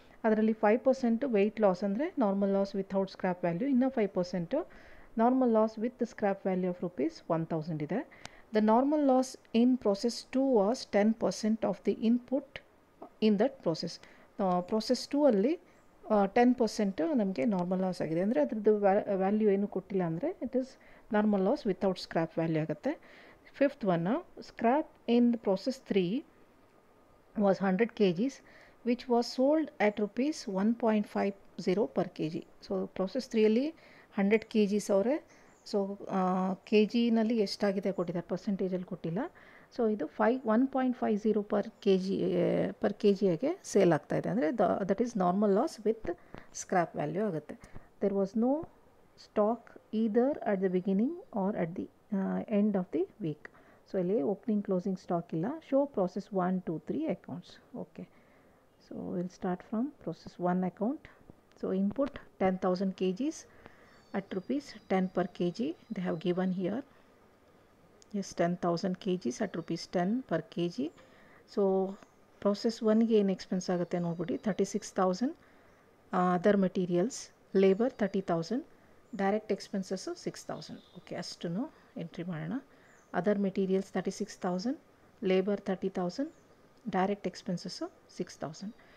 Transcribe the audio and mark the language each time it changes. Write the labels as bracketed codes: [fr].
[kn] ಅದರಲ್ಲಿ 5% weight loss ಅಂದರೆ normal loss without scrap value, ಇನ್ನು 5% normal loss with scrap value of rupees 1,000 ಇದೆ. [en] The normal loss in process 2 was 10% of the input in that process. [kn] Process 2 ಅಲ್ಲಿ 10% ನಮಗೆ normal loss ಆಗಿದೆ, ಅಂದರೆ ಅದ್ರದ್ದು value ಏನು ಕೊಟ್ಟಿಲ್ಲ, ಅಂದರೆ [en] it is normal loss without scrap value [kn] ಆಗುತ್ತೆ. [en] Fifth one, scrap in process 3 was 100 kgs, which was sold at rupees 1.50 per kg. [kn] So process 3 ಅಲ್ಲಿ 100 kgs ಅವರೇ. ಸೊ ಕೆ ಜಿನಲ್ಲಿ ಎಷ್ಟಾಗಿದೆ ಕೊಟ್ಟಿದ್ದಾರೆ, ಪರ್ಸೆಂಟೇಜಲ್ಲಿ ಕೊಟ್ಟಿಲ್ಲ. ಸೊ ಇದು 1.50 per kg ಸೇಲ್ ಆಗ್ತಾಯಿದೆ, ಅಂದರೆ [en] that is normal loss with scrap value [kn] ಆಗುತ್ತೆ. [en] There was no stock either at the beginning or at the end of the week. [kn] So ಇಲ್ಲಿ opening closing stock ಇಲ್ಲ. [en] Show process 1, 2, 3 accounts. Okay, so we'll start from process 1 account. So input 10,000 kgs at rupees 10 per kg they have given here. Yes, 10,000 kgs at rupees 10 per kg. [kn] So process 1ಗೆ ಏನು expense ಆಗುತ್ತೆ ನೋಡ್ಬಿಡಿ. 36,000 other materials, labour 30,000, direct expenses 6,000. Okay, ಅಷ್ಟನ್ನು entry ಮಾಡೋಣ. Other materials 36,000, labour 30,000, direct expenses 6,000.